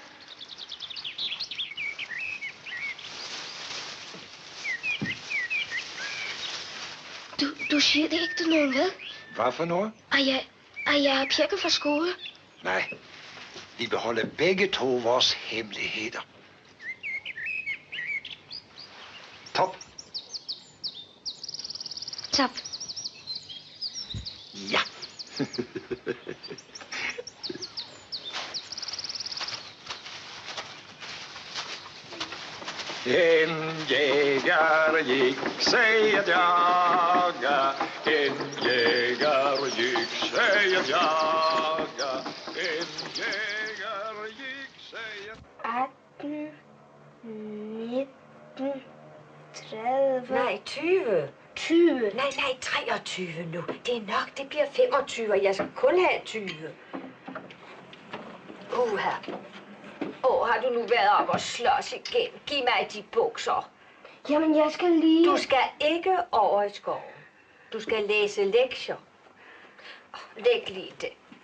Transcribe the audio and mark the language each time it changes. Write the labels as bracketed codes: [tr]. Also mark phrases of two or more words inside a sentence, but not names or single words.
[da] Du siger det ikke til nogen, hvad? Hvad for noget? Jeg er pjekket fra skole. Nej, vi beholder begge to vores hemmeligheder. Top. Top. Ja. [sv] En jägare gick sig att jaga. En jägare gick sig att jaga. En jägare gick sig att... [da] 18, 19, 30... Nej, 20. 20. Nej, 23 nu. Det er nok, det bliver 25, og jeg skal kun have 20. Har du nu været op og slås igen? Giv mig de bukser. Jamen, jeg skal lige... Du skal ikke over i skoven. Du skal læse lektier. Læg lige det.